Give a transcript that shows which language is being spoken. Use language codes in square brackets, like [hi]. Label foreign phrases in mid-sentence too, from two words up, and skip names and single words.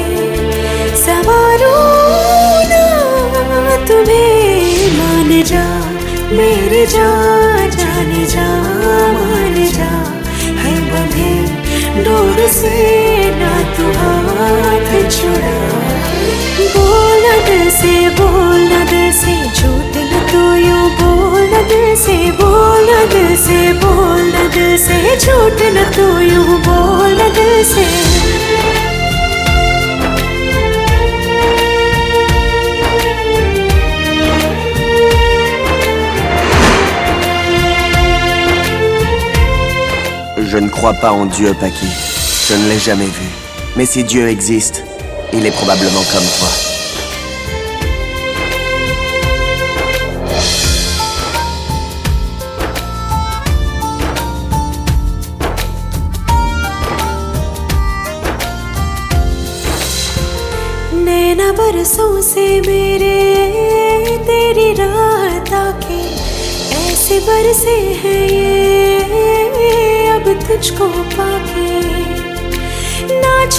[hi] संभालो ना तुम्हें मान जा मेरे जा जाने जा मान जा है बंधे डोर से ना तू हाथ छुड़ा बोलना दिल से झूठ न तू यूं बोलना दिल से बोलना दिल से बोलना दिल से झूठ न तू यूं बोलना दिल से [fr] Je ne crois pas en Dieu, Paki. Je ne l'ai jamais vu. Mais si Dieu existe, il est probablement comme toi. [hi] नैना बरसों से मेरे तेरी राह ताके ऐसे बरसे हैं ये अब तुझको पाके ना